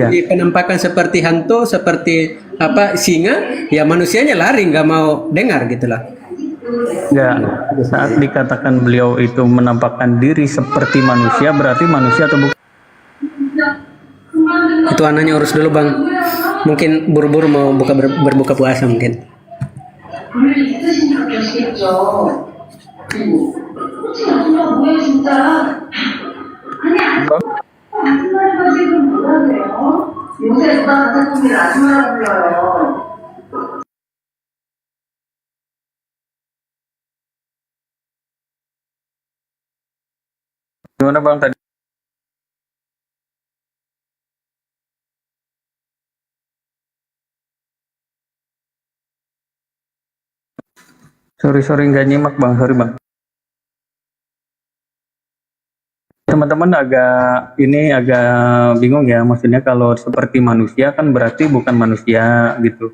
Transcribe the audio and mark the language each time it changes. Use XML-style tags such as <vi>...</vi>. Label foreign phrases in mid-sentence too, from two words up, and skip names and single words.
<id>Penampakan seperti hantu, seperti singa, ya manusianya lari, nggak mau dengar gitulah. Enggak. Saat dikatakan beliau itu menampakkan diri seperti manusia, berarti manusia atau bukan? Itu anaknya urus dulu bang. Mungkin buru-buru mau berbuka puasa mungkin.</id> <ko>요새 누가 같은 놈이 아줌마라 불러요.</ko> <id>Gimana Bang tadi? Sorry nggak nyimak Bang, sorry Bang. Teman-teman agak bingung ya, maksudnya kalau seperti manusia kan berarti bukan manusia gitu.</id>